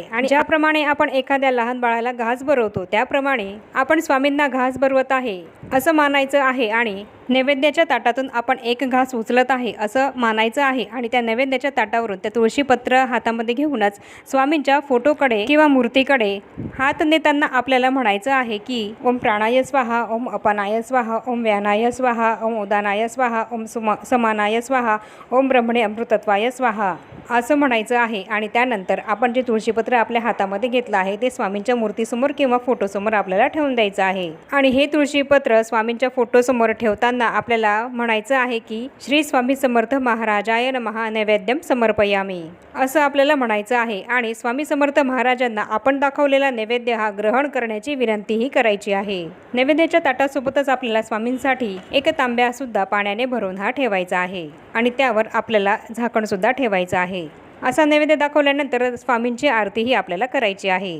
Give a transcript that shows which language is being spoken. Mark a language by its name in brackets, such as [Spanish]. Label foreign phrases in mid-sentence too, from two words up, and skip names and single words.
[Marathi] आणि ज्याप्रमाणे आपण एखाद्या लहान बाळाला घास भरवतो त्याप्रमाणे आपण स्वामींना घास भरवत आहे असं मानायचं आहे आणि नैवेद्याच्या ताटातून आपण एक घास उचलत आहे असं मानायचं आहे। आणि त्या नैवेद्याच्या ताटावरून त्या तुळशीपत्र हातामध्ये घेऊनच स्वामींच्या फोटोकडे किंवा मूर्तीकडे हात नेताना आपल्याला म्हणायचं आहे की [Sanskrit] ओम प्राणाय स्वाहा, ओम अपानाय स्वाहा, ओम व्यानाय स्वाहा, ओम उदानाय स्वाहा, ओम समानाय स्वाहा, ओम ब्रह्मणे अमृतत्वाय स्वाहा [Marathi] असं म्हणायचं आहे। आणि त्यानंतर आपण जे तुळशीपत्र आपल्या हातामध्ये घेतलं आहे ते स्वामींच्या मूर्तीसमोर किंवा फोटोसमोर आपल्याला ठेवून द्यायचं आहे। आणि हे तुळशीपत्र स्वामींच्या फोटोसमोर ठेवताना आपल्याला म्हणायचं आहे की [Sanskrit] श्री स्वामी समर्थ महाराजाय नमः नैवेद्यम समर्पयामी [Marathi] असं आपल्याला म्हणायचं आहे। आणि स्वामी समर्थ महाराजांना आपण दाखवलेला नैवेद्य हा ग्रहण करण्याची विनंतीही करायची आहे। नैवेद्याच्या ताटासोबतच आपल्याला स्वामींसाठी एक तांब्या सुद्धा पाण्याने भरून हा ठेवायचा आहे आणि त्यावर आपल्याला झाकण सुद्धा ठेवायचं आहे। असा नैवेद्य दाखवल्यानंतर स्वामींची आरतीही आपल्याला करायची आहे।